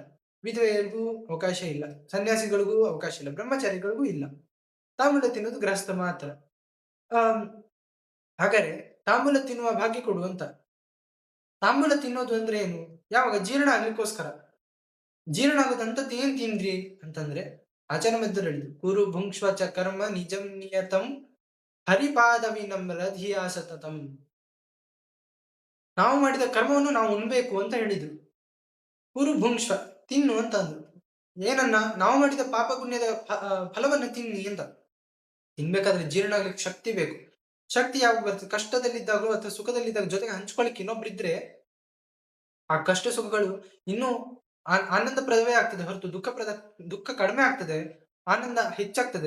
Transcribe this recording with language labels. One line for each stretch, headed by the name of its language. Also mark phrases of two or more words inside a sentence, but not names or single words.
Kannada: ವಿಧವೆಯರಿಗೂ ಅವಕಾಶ ಇಲ್ಲ, ಸನ್ಯಾಸಿಗಳಿಗೂ ಅವಕಾಶ ಇಲ್ಲ, ಬ್ರಹ್ಮಚಾರಿಗಳಿಗೂ ಇಲ್ಲ. ತಾಂಬೂಲ ತಿನ್ನೋದು ಗೃಹಸ್ಥ ಮಾತ್ರ. ಹಾಗಾದ್ರೆ ತಾಂಬೂಲ ತಿನ್ನುವ ಭಾಗ್ಯ ಕೊಡು ಅಂತ. ತಾಂಬೂಲ ತಿನ್ನೋದು ಅಂದ್ರೆ ಏನು? ಯಾವಾಗ? ಜೀರ್ಣ ಆಗ್ಲಿಕ್ಕೋಸ್ಕರ. ಜೀರ್ಣ ಆಗೋದಂತದ್ದು ಏನ್ ತಿಂದ್ರಿ ಅಂತಂದ್ರೆ, ಆಚಾರ ಮಧ್ಯರು ಹೇಳಿದ್ರು,
Sanskrit: ಕುರು ಭುಂಕ್ಷ್ವ ಚ ಕರ್ಮ ನಿಜಂ ನಿಯತಂ ಹರಿಪಾದವಿನಮ್ರ ಧಿಯಾ ಸತತಂ.
Kannada: ನಾವು ಮಾಡಿದ ಕರ್ಮವನ್ನು ನಾವು ಉಣ್ಬೇಕು ಅಂತ ಹೇಳಿದ್ರು.
Sanskrit: ಕುರು ಭುಂಕ್ಷ್ವ,
Kannada: ತಿನ್ನು ಅಂತ ಅಂದ್ರು. ಏನನ್ನ ನಾವು ಮಾಡಿದ ಪಾಪ ಪುಣ್ಯದ ಫಲವನ್ನ ತಿನ್ನಿ ಅಂತ. ತಿನ್ಬೇಕಾದ್ರೆ ಜೀರ್ಣ ಆಗ್ಲಿಕ್ಕೆ ಶಕ್ತಿ ಬೇಕು. ಶಕ್ತಿ ಯಾವಾಗ ಬರ್ತದೆ? ಕಷ್ಟದಲ್ಲಿದ್ದಾಗಲೋ ಅಥವಾ ಸುಖದಲ್ಲಿದ್ದಾಗ ಜೊತೆಗೆ ಹಂಚ್ಕೊಳ್ಳಿಕ್ಕೆ ಇನ್ನೊಬ್ರಿದ್ರೆ ಆ ಕಷ್ಟ ಸುಖಗಳು ಇನ್ನೂ ಆನಂದಪ್ರದವೇ ಆಗ್ತದೆ ಹೊರತು ದುಃಖ ಕಡಿಮೆ ಆಗ್ತದೆ, ಆನಂದ ಹೆಚ್ಚಾಗ್ತದೆ.